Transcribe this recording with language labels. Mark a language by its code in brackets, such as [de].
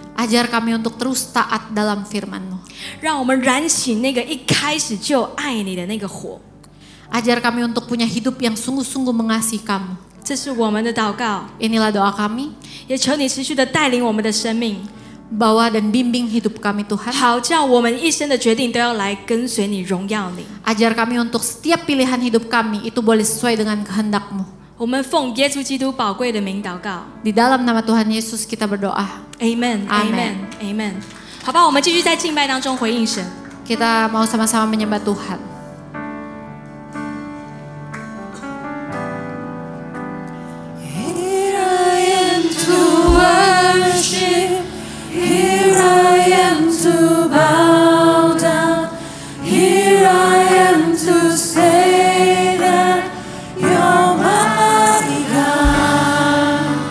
[id] Ajar kami untuk terus taat dalam firman-Mu. [zh] 让我们燃起那个一开始就爱你的那个火。 [id] Ajar kami untuk punya hidup yang sungguh-sungguh mengasihi kamu. [zh] 这是我们的祷告， [id] Inilah doa kami. [zh] 也求你持续的带领我们的生命， [id] Bawa dan bimbing hidup kami Tuhan. [zh] 好叫我们一生的决定都要来跟随你，荣耀你。 [id] Ajar kami untuk setiap pilihan hidup kami itu boleh sesuai dengan kehendak-Mu. [zh] 我们奉耶稣基督宝贵的名祷告 [id] Di dalam nama Tuhan Yesus kita berdoa. ，Amen，Amen，Amen。 Amen. Amen. [zh] 好吧，我们继续在敬拜当中回应神。 [id] Kita mau sama-sama menyembah Tuhan. [en] Here I am to worship, here I am to bow down, here I am to say that you're my God.